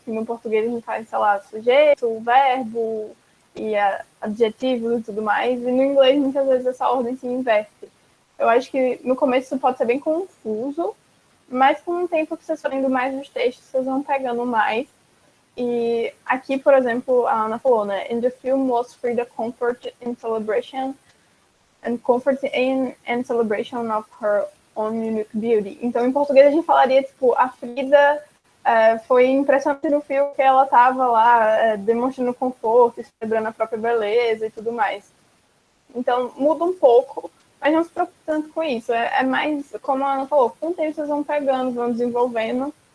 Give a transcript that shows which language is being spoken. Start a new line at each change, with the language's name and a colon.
Portuguese: No português a gente faz, sei lá, sujeito, verbo e adjetivo e tudo mais. E no inglês muitas vezes essa ordem se inverte. Eu acho que no começo isso pode ser bem confuso, mas com o tempo que vocês forem lendo mais os textos, vocês vão pegando mais. E aqui, por exemplo, a Ana falou, né?
English: In the film was Frida comfort in celebration and comfort in and celebration of her own unique beauty.
Portuguese: Então, em português a gente falaria, tipo, a Frida foi impressionante no filme que ela estava lá demonstrando conforto, celebrando a própria beleza e tudo mais. Então, muda um pouco, mas não se preocupe tanto com isso. É mais, como a Ana falou, com o tempo vocês vão pegando, vão desenvolvendo.